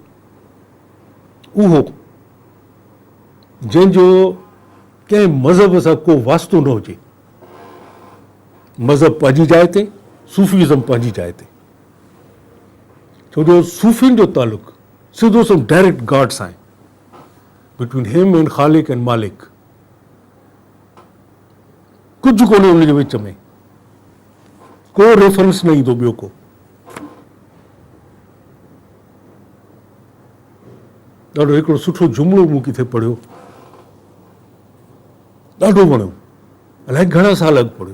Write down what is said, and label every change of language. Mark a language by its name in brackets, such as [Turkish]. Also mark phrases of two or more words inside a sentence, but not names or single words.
[Sindhi] जंहिंजो कंहिं मज़हब सां को वास्तो न हुजे. मज़हब पंहिंजी जाइ ते, सूफ़ीज़म पंहिंजी जाइ ते. छो जो सूफ़ियुनि जो तालुक़ु सिधो सो [English] direct God [Sindhi] सां आहे, [English] between him and ख़ालिक and मालिक. [Sindhi] कुझु कोन्हे उनजे विच में, को रेफरेंस न ईंदो ॿियो को. ॾाढो हिकिड़ो सुठो जुमिलो मूं किथे पढ़ियो, ॾाढो वणियो, अलाए घणा साल अॻु पढ़ियो.